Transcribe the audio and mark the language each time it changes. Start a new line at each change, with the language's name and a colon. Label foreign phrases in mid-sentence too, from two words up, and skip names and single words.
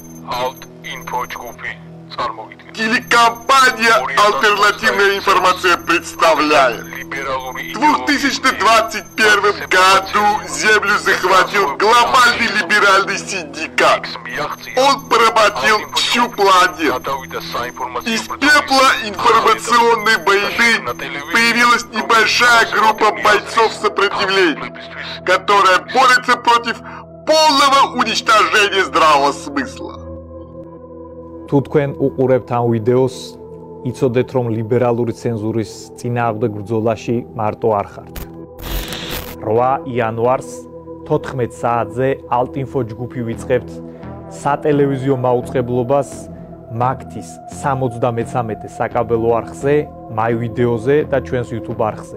Georgian: Alt-Info ჯგუფი წარმოგიდგენთ.
Russian: Телекомпания «Альтернативная информация» представляет. В 2021 году Землю захватил глобальный либеральный синдикат. Он поработил всю планету. Из пепла информационной войны появилась небольшая группа бойцов сопротивления, которая борется против полного уничтожения здравого смысла.
Georgian: თუ თქვენ უყურებთ ამ ვიდეოს, იცოდეთ, რომ ლიბერალური ცენზურის წინააღმდეგ ბრძოლაში მარტო არ ხართ. 8 იანვარს 14 საათზე Alt-Info ჯგუფი ვიწყებთ სატელევიზიო მაუწყებლობას მაგთის 73 საკაბელო არხზე, My ვიდეოზე და ჩვენს YouTube არხზე.